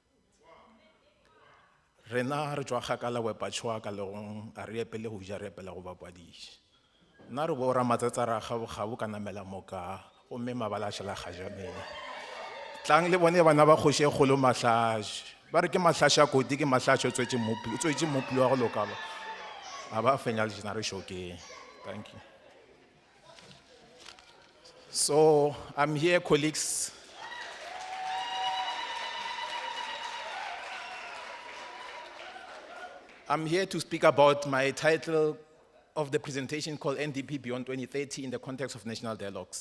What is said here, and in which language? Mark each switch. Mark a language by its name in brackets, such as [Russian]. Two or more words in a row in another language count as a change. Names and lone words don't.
[Northern Sotho] Rena re tswa kgakala wepatšhwa ka legong a re epele go ja re epela go bapadiša. Nna re bo Ramatsatsa ra gabo ka namela moka gomme mabala a šala kgajameng. Tlang le bone bana ba kgoši e kgolo mahlaša ba re ke mahlaša a koti ke mahlaša o tswetše mmopi wa go loka ba a ba fenya le jena re šokeng. [English] Thank you. So I'm here, colleagues. I'm here to speak about my title of the presentation called NDP Beyond 2030 in the context of national dialogues.